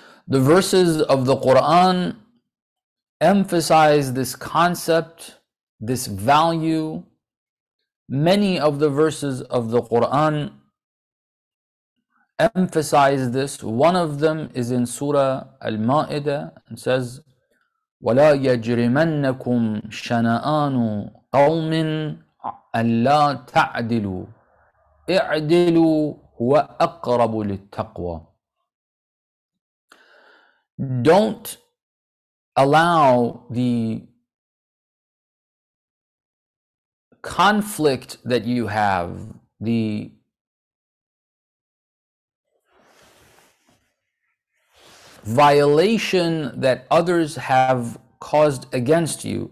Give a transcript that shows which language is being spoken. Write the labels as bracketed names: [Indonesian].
[English] The verses of the Quran emphasize this concept, this value. Many of the verses of the Quran emphasize this. One of them is in Surah Al-Ma'idah and says, [Arabic] وَلَا يَجْرِمَنَّكُمْ شَنَآنُ قَوْمٍ أَلَّا تَعْدِلُوا اعْدِلُوا هُوَ أَقْرَبُ لِلتَّقْوَى. [English] Don't allow the conflict that you have, the violation that others have caused against you.